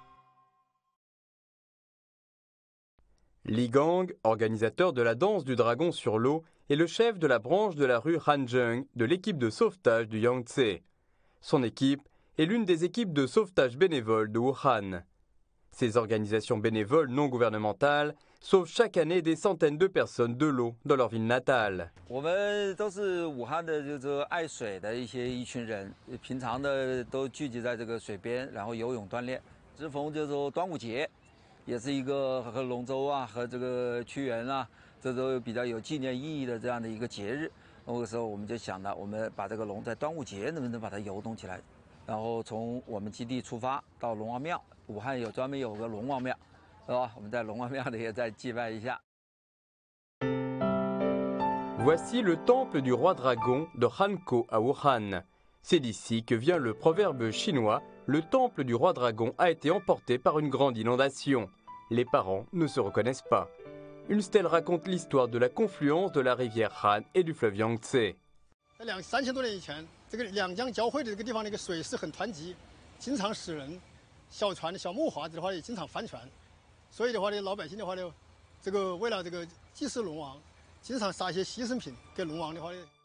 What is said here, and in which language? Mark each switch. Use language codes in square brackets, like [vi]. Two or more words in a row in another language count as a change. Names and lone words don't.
[fr] Li Gang, organisateur de la danse du dragon sur l'eau, est le chef de la branche de la rue Hanzheng de l'équipe de sauvetage du Yangtze. Son équipe est l'une des équipes de sauvetage bénévoles de Wuhan. Ces organisations bénévoles non gouvernementales sauvent chaque année des centaines de personnes de l'eau dans leur ville natale. [zh] 我们都是武汉的，就是爱水的一群人，平常的都聚集在这个水边，然后游泳锻炼。适逢就是说端午节，也是一个和龙舟啊和这个屈原啊，这都比较有纪念意义的这样的一个节日。那个时候我们就想到，我们把这个龙在端午节能不能把它游动起来，然后从我们基地出发到龙王庙，武汉专门有个龙王庙，是吧？我们在龙王庙里也再祭拜一下。 [fr] Voici le temple du roi dragon de Hankou à Wuhan. C'est d'ici que vient le proverbe chinois « Le temple du roi dragon a été emporté par une grande inondation. Les parents ne se reconnaissent pas. » Une stèle raconte l'histoire de la confluence de la rivière Han et du fleuve Yangtze. [zh] 3000多年以前，这个两江交汇的这个地方，那个水是很湍急，经常使人小船、小木筏子的话也经常翻船。所以的话呢，老百姓的话呢，这个为了这个祭祀龙王，经常撒一些牺牲品给龙王的话呢。